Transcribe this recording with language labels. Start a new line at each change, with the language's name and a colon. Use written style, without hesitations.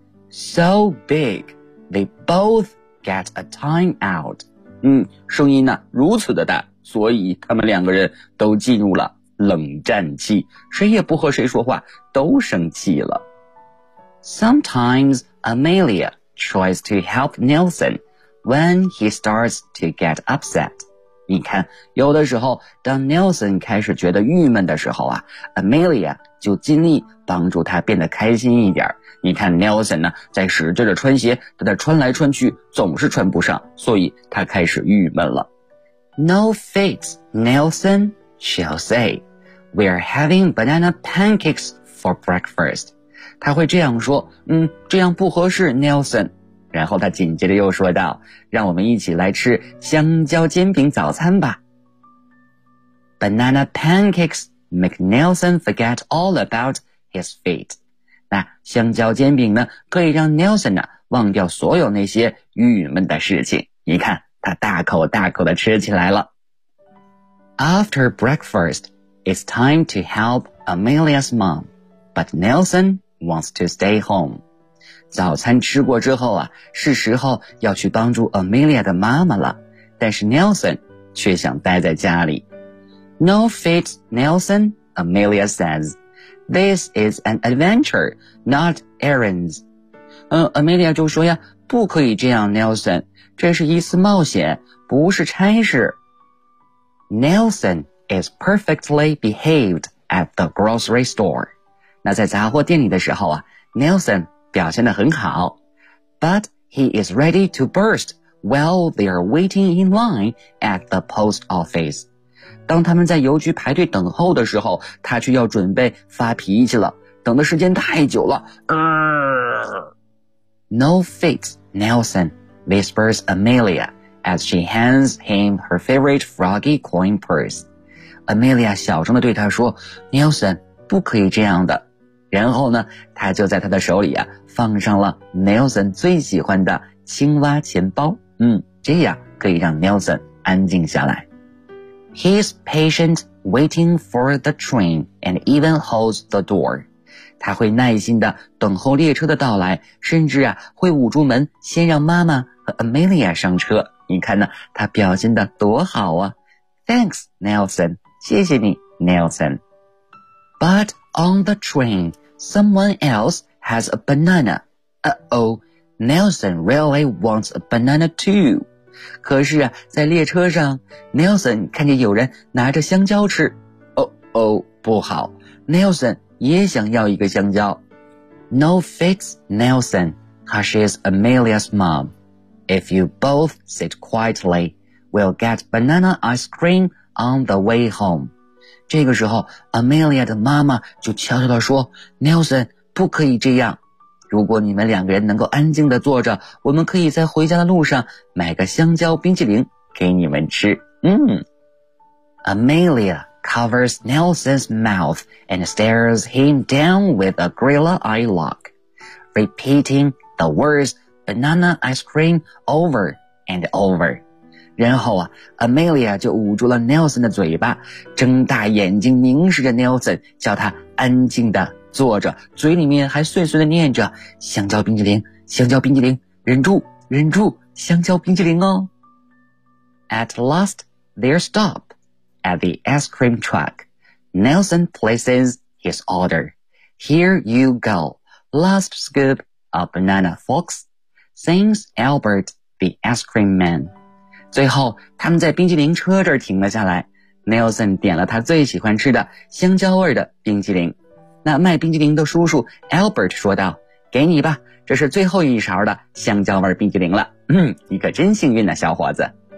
English: So big, they both get a time out.
Chinese: 声音呢如此的大，所以他们两个人都进入了冷战期，谁也不和谁说话，都生气了。
English: Sometimes Amelia tries to help Nelson when he starts to get upset.
Chinese: 你看，有的时候，当 Nelson 开始觉得郁闷的时候啊， Amelia 就尽力帮助他变得开心一点。你看 Nelson 呢，在使劲的穿鞋，他在穿来穿去，总是穿不上，所以他开始郁闷了。
English: No fit, Nelson, she'll say. We're having banana pancakes for breakfast.
Chinese: 他会这样说，这样不合适 Nelson。然后他紧接着又说道，让我们一起来吃香蕉煎饼早餐吧。
English: Banana pancakes make Nelson forget all about his feet。
Chinese: 那香蕉煎饼呢，可以让 Nelson 呢忘掉所有那些郁闷的事情。你看他大口大口的吃起来了。
English: After breakfast, it's time to help Amelia's mom, but Nelsonwants to stay home.
Chinese: 早餐吃过之后啊，是时候要去帮助 Amelia 的妈妈了，但是 Nelson 却想待在家里。
English: No fit, Nelson, Amelia says. This is an adventure, not errands.
Chinese: Amelia 就说呀，不可以这样 Nelson, 这是一次冒险，不是差事。
English: Nelson is perfectly behaved at the grocery store.
Chinese: 那在杂货店里的时候啊， Nelson 表现得很好。
English: But he is ready to burst while they are waiting in line at the post office.
Chinese: 当他们在邮局排队等候的时候，他却要准备发脾气了，等的时间太久了。
English: No fit, Nelson, whispers Amelia as she hands him her favorite froggy coin purse.
Chinese: Amelia 小声地对他说， Nelson, 不可以这样的。然后呢，他就在他的手里啊，放上了 Nelson 最喜欢的青蛙钱包。这样可以让 Nelson 安静下来。
English: He's patient waiting for the train and even holds the door.
Chinese: 他会耐心地等候列车的到来，甚至啊，会捂住门，先让妈妈和 Amelia 上车。你看呢，他表现得多好啊。
English: Thanks, Nelson.
Chinese: 谢谢你
English: ,Nelson. But,On the train, someone else has a banana. Uh-oh, Nelson really wants a banana too.
Chinese: 可是啊，在列车上， Nelson 看见有人拿着香蕉吃。 Uh-oh, 不好， Nelson 也想要一个香蕉。
English: No fits, Nelson, hushes Amelia's mom. If you both sit quietly, we'll get banana ice cream on the way home.
Chinese: 这个时候 Amelia 的妈妈就悄悄地说， Nelson 不可以这样。如果你们两个人能够安静地坐着，我们可以在回家的路上买个香蕉冰淇淋给你们吃。嗯。
English: Amelia covers Nelson's mouth and stares him down with a gorilla eye lock, repeating the words banana ice cream over and over.
Chinese: 然后啊 ,Amelia 就捂住了 Nelson 的嘴巴，睁大眼睛凝视着 Nelson, 叫他安静地坐着，嘴里面还碎碎地念着香蕉冰淇淋，香蕉冰淇淋，忍住忍住，香蕉冰淇淋哦。
English: At last, their stop at the ice cream truck. Nelson places his order. Here you go, last scoop of banana, folks, sings Albert, the ice cream man.
Chinese: 最后他们在冰淇淋车这儿停了下来， Nelson 点了他最喜欢吃的香蕉味的冰淇淋。那卖冰淇淋的叔叔 Albert 说道，给你吧，这是最后一勺的香蕉味冰淇淋了。嗯，你可真幸运啊，小伙子。